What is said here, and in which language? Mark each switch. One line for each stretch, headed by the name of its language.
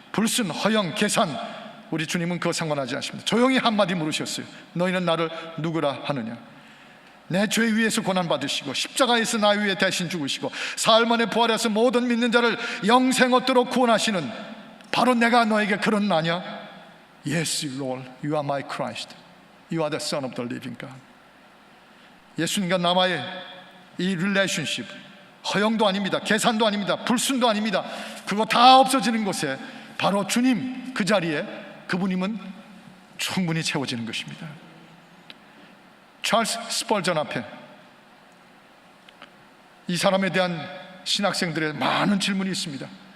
Korean: 불순, 허영, 계산, 우리 주님은 그거 상관하지 않습니다. 조용히 한마디 물으셨어요. 너희는 나를 누구라 하느냐? 내 죄 위에서 고난받으시고 십자가에서 나 위에 대신 죽으시고 사흘 만에 부활해서 모든 믿는 자를 영생 얻도록 구원하시는 바로 내가 너에게 그런 나냐?
English: Yes, Lord, you are my Christ. You are the Son of the living God.
Korean: 예수님과 나와의 이 릴레이션십, 허영도 아닙니다. 계산도 아닙니다. 불순도 아닙니다. 그거 다 없어지는 곳에 바로 주님 그 자리에 그분이면 충분히 채워지는 것입니다. 찰스 스펄전 앞에 이 사람에 대한 신학생들의 많은 질문이 있습니다.